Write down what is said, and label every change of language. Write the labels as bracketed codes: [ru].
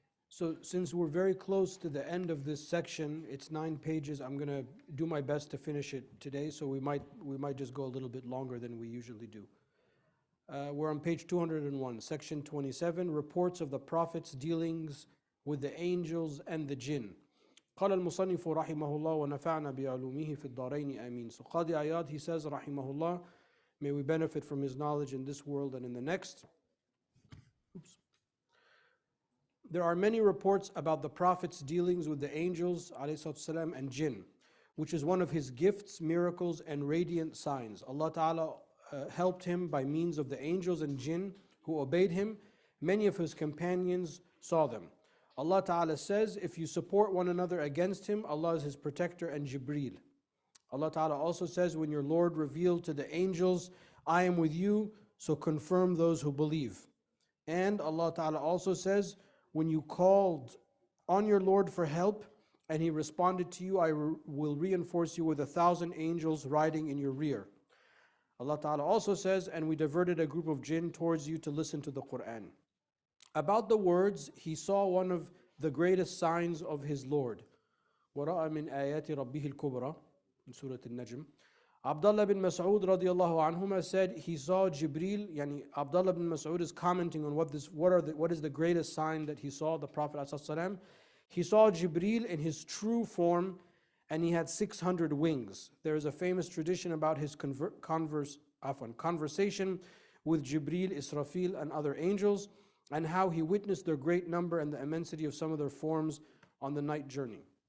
[en] So since we're very close to the end of this section, it's 9 pages, I'm going to do my best to finish it today, so we might just go a little bit longer than we usually do. We're on page 201, section 27, reports of the Prophet's dealings with the angels and the jinn. [ar] قال المصنف رحمه الله ونفعنا بعلومه في الدارين آمين. [en] So Qadi Iyad, he says [ar] رحمه الله, [en] may we benefit from his knowledge in this world and in the next. There are many reports about the Prophet's dealings with the angels ﷺ, and jinn, which is one of his gifts, miracles, and radiant signs. Allah Ta'ala helped him by means of the angels and jinn who obeyed him. Many of his companions saw them. Allah Ta'ala says, if you support one another against him, Allah is his protector and Jibreel. Allah Ta'ala also says, when your Lord revealed to the angels, I am with you, so confirm those who believe. And Allah Ta'ala also says, when you called on your Lord for help, and he responded to you, I will reinforce you with 1,000 angels riding in your rear. Allah Ta'ala also says, and we diverted a group of jinn towards you to listen to the Quran. About the words, he saw one of the greatest signs of his Lord. [ar] وَرَأَى مِنْ آيَاتِ رَبِّهِ الْكُبْرَى [en] in Surah Al-Najm. Abdullah bin Mas'ud radiallahu anhuma said he saw Jibreel. Yani Abdullah bin Mas'ud is commenting on what is the greatest sign that he saw, the Prophet ﷺ. He saw Jibreel in his true form, and he had 600 wings. There is a famous tradition about his conversation with Jibreel, Israfil, and other angels, and how he witnessed their great number and the immensity of some of their forms on the night journey.